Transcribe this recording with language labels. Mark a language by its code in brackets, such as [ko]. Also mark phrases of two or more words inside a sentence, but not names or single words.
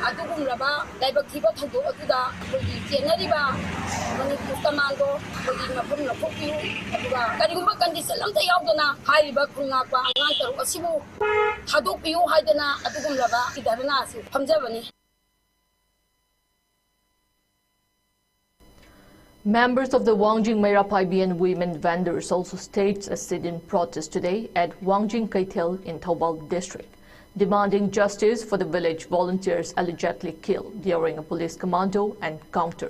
[mni] ꯑꯗꯨꯒꯨꯝꯂꯕ ꯂꯥꯏꯕꯛ ꯊꯤꯕ ꯊꯧꯗꯣꯛ ꯑꯗꯨꯗ ꯑꯩꯈꯣꯏꯒꯤ ꯆꯦꯟꯅꯔꯤꯕ ꯃꯅꯤꯄꯨꯔ ꯀꯃꯥꯟꯗꯣ ꯑꯩꯈꯣꯏꯒꯤ ꯃꯐꯝ ꯂꯧꯊꯣꯛꯄꯤꯌꯨ ꯑꯗꯨꯒ ꯀꯔꯤꯒꯨꯝꯕ ꯀꯟꯗꯤꯁꯟ ꯑꯃꯇ ꯌꯥꯎꯗꯅ ꯍꯥꯏꯔꯤꯕ ꯈꯨꯜ ꯉꯥꯛꯄ ꯑꯉꯥꯡ ꯇꯔꯨꯛ ꯑꯁꯤꯕꯨ ꯊꯥꯗꯣꯛꯄꯤꯌꯨ ꯍꯥꯏꯗꯅ ꯑꯗꯨꯒꯨꯝꯂꯕ ꯙꯔꯅꯥ ꯑꯁꯤ ꯐꯝꯖꯕꯅꯤ. [en] Members of the Wangjing Meirapaibian women vendors also staged a sit-in protest today at Wangjing Kaitel in Thoubal district, demanding justice for the village volunteers allegedly killed during a police commando encounter.